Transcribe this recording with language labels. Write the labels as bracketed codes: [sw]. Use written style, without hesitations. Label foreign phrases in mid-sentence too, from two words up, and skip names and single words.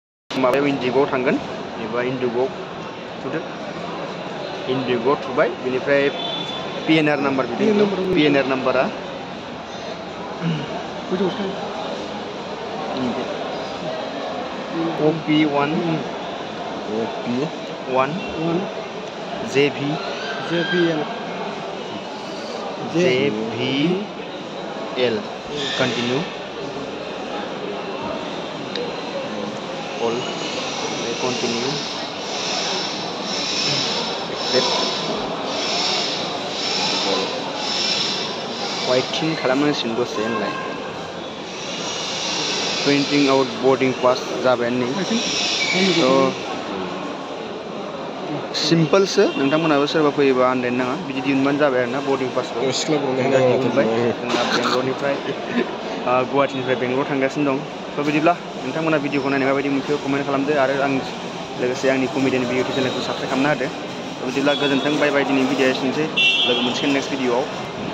[brx] माबायाव इन्डिग'आव थांगोन एबा इन्डिग'आव थुदो इन्डिग'आव थुबाय बेनिफ्राय [en] PNR number [brx] बिदों [en] PNR number OP1 JVL continue all continue accept [brx] waiting खालामनांसिगोन दसे होनलाय [en] printing out boarding pass [brx] जाबायानो सिम्पल सो नोंथांमोनाबो सोरबा फैयोबा आन्दायनो नाङा बिदि दिहुनबानो जाबाय आरोना [en] boarding pass [brx] दिहुनबाय जोंना बेंगलरनिफ्राय गुवाहाटीनिफ्राय बेंगलर थांगासिनो दं थ' बिदिब्ला नोंथांमोना भिडिअखौ नायनाय माबायदि मोनखो कमेन्ट खालामदो आरो आं लोगोसे आंनि [en] comedian video channel [brx] साबस्क्राइब खालामना होदो थ' बिदिब्ला गोजोन्थों बाय बाय दिनै भिडिअ एसेनोसै लोगो मोनसिगोन [en] next video